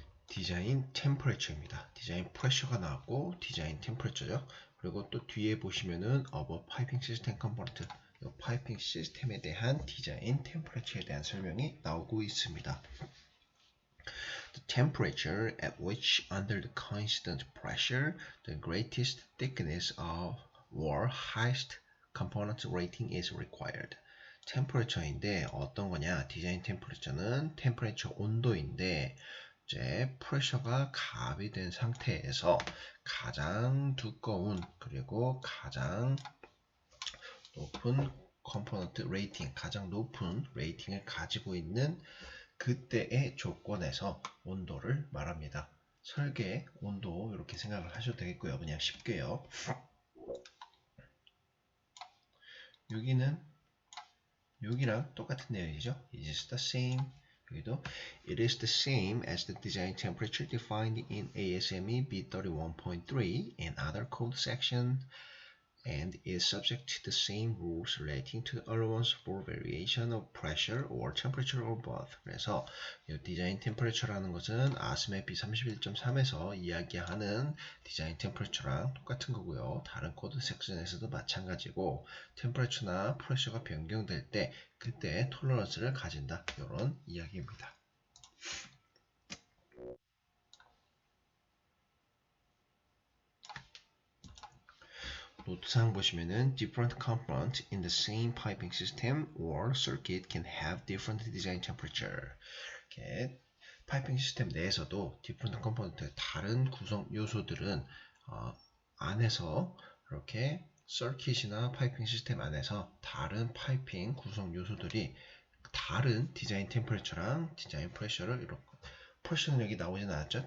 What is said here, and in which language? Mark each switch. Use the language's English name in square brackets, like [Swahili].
[Korean] 디자인 템퍼레처입니다. 디자인 프레셔가 나왔고 디자인 템퍼레처죠. 그리고 또 뒤에 보시면은 파이핑 시스템 컴포넌트, 파이핑 시스템에 대한 디자인 템퍼레처에 대한 설명이 나오고 있습니다. [English] The temperature at which under the constant pressure the greatest thickness of or highest component rating is required. [Korean] 템퍼레처인데 어떤 거냐? 디자인 템퍼레처는 템퍼레처 온도인데 이제 프레셔가 가비된 상태에서 가장 두꺼운 그리고 가장 높은 컴포넌트 레이팅, 가장 높은 레이팅을 가지고 있는 그때의 조건에서 온도를 말합니다. 설계 온도 이렇게 생각을 하셔도 되겠고요. 그냥 쉽게요. 여기랑 똑같은 내용이죠. [English] It is the same. [Korean] 여기도 [English] It is the same as the design temperature defined in ASME B31.3 and other code section and is subject to the same rules relating to allowance for variation of pressure or temperature or both. [Korean] 그래서 이 디자인 템퍼레처라는 것은 ASME B31.3에서 이야기하는 디자인 템퍼레처랑 똑같은 거고요. 다른 코드 섹션에서도 마찬가지고 템퍼레처나 프레셔가 변경될 때 그때 톨러런스를 가진다. 이런 이야기입니다. 노트상 보시면은 [English] different components in the same piping system or circuit can have different design temperature. [Korean] 이렇게 파이핑 시스템 내에서도 [English] different component [Korean] 다른 구성 요소들은 안에서 이렇게 서킷이나 파이핑 시스템 안에서 다른 파이핑 구성 요소들이 다른 디자인 템퍼레처랑 디자인 프레셔를 이렇게 프레셔는 여기 나오진 않았죠.